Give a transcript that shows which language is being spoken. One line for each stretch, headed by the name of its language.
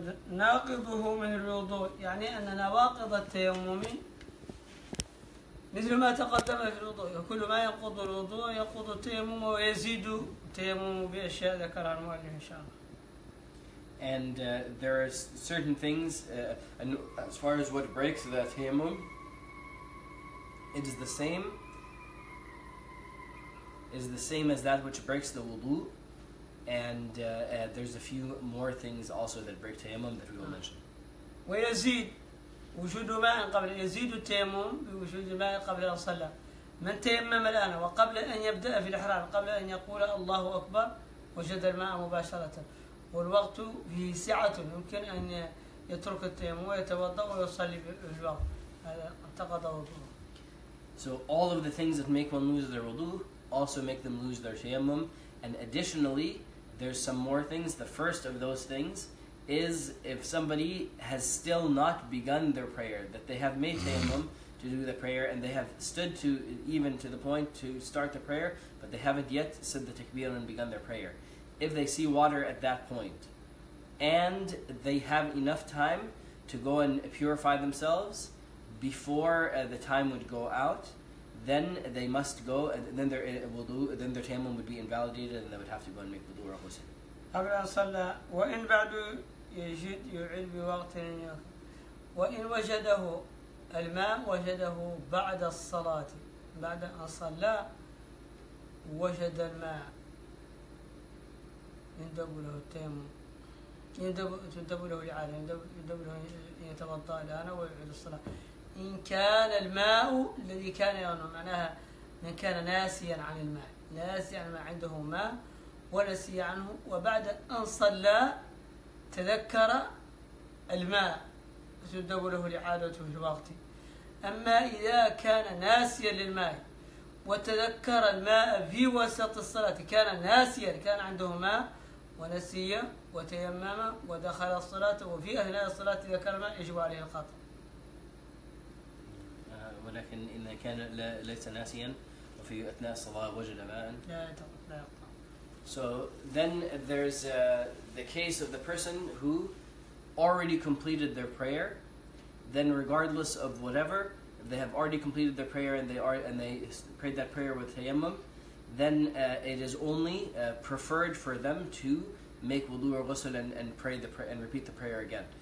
Arabic: ناقضه من الوضوء، يعني أن نواقض التيمم مثل ما تقدم في الوضوء، وكل ما ينقض الوضوء ينقض التيمم ويزيد التيمم بأشياء ذكرها المؤلف إن شاء الله.
English: And there are certain things, and as far as what breaks the tayammum, it is the same as that which breaks the wudu, and there's a few more things also that break tayammum that we will mention.
Arabic: ويزيد وجود ماء قبل يزيد التيمم بوجود ماء قبل أن صلى. من تيمم الآن وقبل أن يبدأ في الإحرام قبل أن يقول الله أكبر وجد الماء مباشرة، والوقت فيه سعة يمكن أن يترك التيمم ويتوضأ ويصلي في الوقت. هذا انتقض وضوءه.
English: So all of the things that make one lose their wudu also make them lose their tayammum, and additionally there's some more things. The first of those things is if somebody has still not begun their prayer, that they have made tayammum to do the prayer and they have stood to even to the point to start the prayer, but they haven't yet said the takbir and begun their prayer. If they see water at that point and they have enough time to go and purify themselves before the time would go out, then they must go, and then their tayammum would be invalidated and they would have to go and make wudu or ghusl.
Arabic: قبل أن صلى وإن بعد يعيد بوقت وإن وجده الماء وجده بعد الصلاة، بعد أن صلى وجد الماء يندب له التيمم، يندب له الإعادة، يندب له يتوضأ الآن ويعيد الصلاة إن كان الماء الذي كان يظن، معناها من كان ناسيا عن الماء، ناسيا عن ما عنده ماء ونسي عنه وبعد أن صلى تذكر الماء تندب له الإعادة في الوقت. أما إذا كان ناسيا للماء وتذكر الماء في وسط الصلاة، كان ناسيا، كان عنده ماء ونسي وتيمم ودخل الصلاة وفي أثناء الصلاة ذكر الماء يجب عليه القطع. ولكن إذا كان ليس ناسيا وفي أثناء الصلاة وجد ماء لا يقطع.
English: So then there's the case of the person who already completed their prayer. Then regardless of whatever, if they have already completed their prayer and they prayed that prayer with tayammum, then it is only preferred for them to make wudu or ghusl and pray and repeat the prayer again.